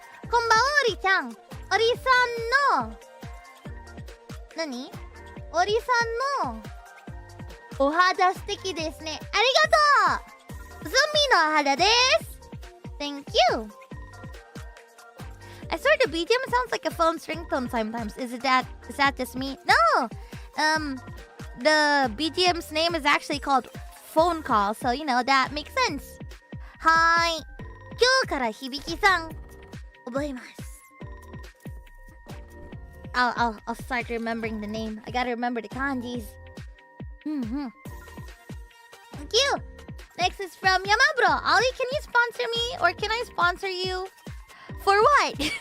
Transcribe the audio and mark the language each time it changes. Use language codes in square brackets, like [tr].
[ja] こんばんは、おりちゃん。おりさんの何？おりさんのお肌素敵ですね。ありがとう。ゾンビのお肌です。 [en] Thank you. I swear the BGM sounds like a phone's ringtone sometimes. Is that just me? No. The BGM's name is actually called phone call, so you know that makes sense. Hi. [ja] 今日から響さん覚えます。 [en] I'll start remembering the name. I gotta remember the kanjis. Thank you. Next is from Yamabro. Ollie, can you sponsor me? Or can I sponsor you? For what?